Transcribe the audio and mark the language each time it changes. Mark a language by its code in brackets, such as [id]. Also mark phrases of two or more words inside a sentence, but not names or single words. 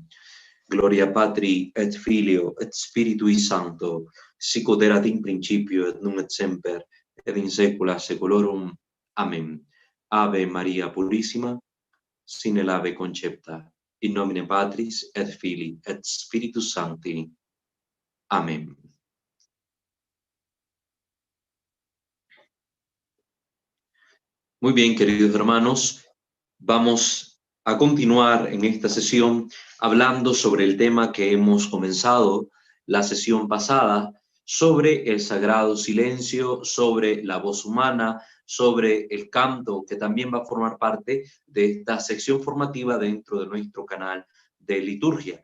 [la] Gloria Patri et Filio et Spiritui Sancto, sicut erat in principio et nunc et semper et in saecula saeculorum. [es] Amén. [la] Ave Maria Purissima, sine labе concepta, in nomine Patris et Filii et Spiritus Sancti. [es] Amén. Muy bien, queridos hermanos, vamos a continuar en esta sesión hablando sobre el tema que hemos comenzado la sesión pasada, sobre el sagrado silencio, sobre la voz humana, sobre el canto, que también va a formar parte de esta sección formativa dentro de nuestro canal de liturgia.